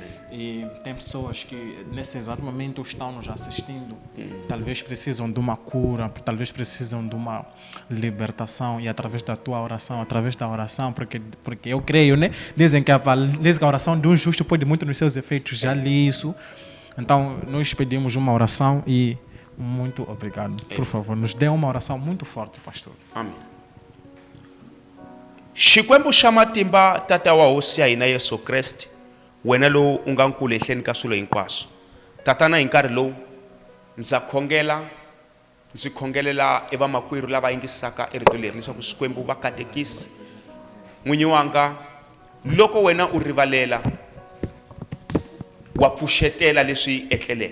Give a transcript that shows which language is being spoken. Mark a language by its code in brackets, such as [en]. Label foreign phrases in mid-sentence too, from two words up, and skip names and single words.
[pt] E tem pessoas que nesse exato momento estão nos assistindo, talvez precisam de uma cura, talvez precisam de uma libertação, e através da tua oração, através da oração, porque eu creio, né? Dizem que a oração de um justo pode muito nos seus efeitos, já li isso. Então nós pedimos uma oração e muito obrigado. Por favor, nos dê uma oração muito forte, pastor. Amém. [ts] Xikwembu xa matimba, tata wa hosi ya hina Yesu Kreste, wena lowu u nga nkulu ehenhleni ka swilo hinkwaswo. Tatana hi nkarhi lowu ndzi khongelela evamakwerhu lava yingisaka erito leri leswaku Xikwembu va katekisi n'winyi wanga, loko wena u rivalela wa pfuxetela leswi etleleke.